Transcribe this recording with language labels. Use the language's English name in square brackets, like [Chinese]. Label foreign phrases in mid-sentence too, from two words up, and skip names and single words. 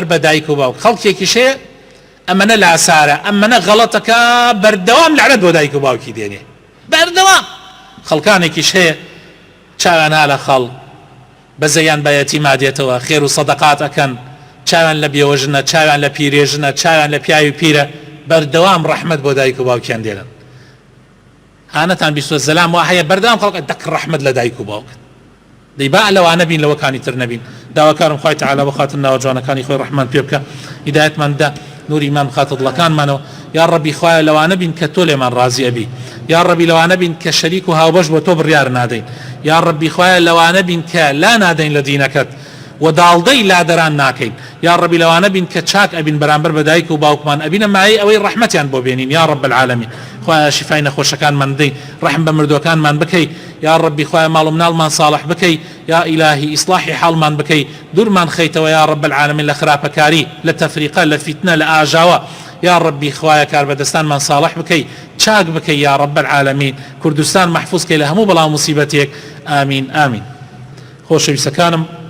[Central Kurdish] بە دایک و باوک خەڵکێکی شەیە ئەمەنە لاسارە ئەمەنە غەڵەتەکە بەردەوام لەعنەت بۆ دایک و باوکی دێنێ بەردەوام خەڵکانێکیش هەیە چاویان ها لە خەڵ بەزەیان بە یەتیما دێتەوە خێر و سەدەقات ئەکەن چاویان لە بێوەژنە چاویان لە پیرێژنە چاویان لە پیاوی پیرە بەردەوام ڕەحمەت بۆ دایک و باوکیان دێنن هانەتان بیستوە زەلام وا هەیە بەردەوام خەڵک دەک ڕەحمەت لە دایک و باوک دەی با لەوانە بین لەوەکانی تر نەبین داواکارم خوای تەعالا بە خاتر ناوە جوانەکانی خۆی ڕەحمان پێ بکە هیدایەتمان نور ایمان خاطر دڵەکانمانەوە یا ڕەبی خوایە لەوانە بین کە تۆ لێمان ڕازی ئەبی یا ڕەبی لەوانە بین کە شەریک و هاوبەش بۆ تۆ بڕیار نادەین یا ڕەبی خوایە لەوانە بین کە لا نادەین لە دینەکەت و داڵدەی لادەران ناکەین یا ڕەبی لەوانە بین کە چاک ئەبین بەرامبەر بە دایک و باوکمان ئەبینە مایەی ئەوەی ڕەحمەتیان بۆ بێنین [Arabic] یا ڕەب العالەمین [Central Kurdish] خوایە شیفای نەخۆشەکانمان بدەی ڕەحم بە مردوەکانمان بکەی یا ڕەبی خوایە ماڵ و مناڵمان ساڵح بکەی یا ئیلاهی ئیسلاحی حاڵمان بکەی دوورمان خەیتەوە [Arabic] یا ڕەب العالەمین [Central Kurdish] لە خراپەکاری لە تەفریقە لە فیتنە لە ئاژاوە یا ڕەبی خوایە کاربەدەستانمان ساڵح بکەی چاک بکەی [Arabic] یا ڕەب العالەمین [Central Kurdish] کوردستان محفوظ کەی لە هەموو بەڵاو موسیبەتێک ئامین ئامین خۆشەویستەکانم